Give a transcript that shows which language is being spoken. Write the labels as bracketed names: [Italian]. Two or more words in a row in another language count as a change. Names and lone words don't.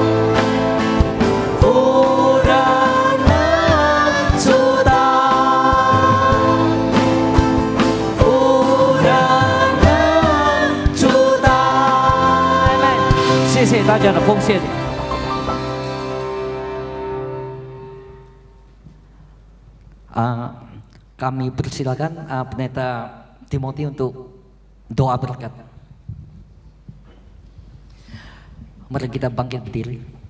[Chinese] 无人能阻挡，无人能阻挡。谢谢大家的奉献。 [Indonesian] Kami persilakan Pendeta Timothy untuk doa berkat. Mari kita bangkit berdiri.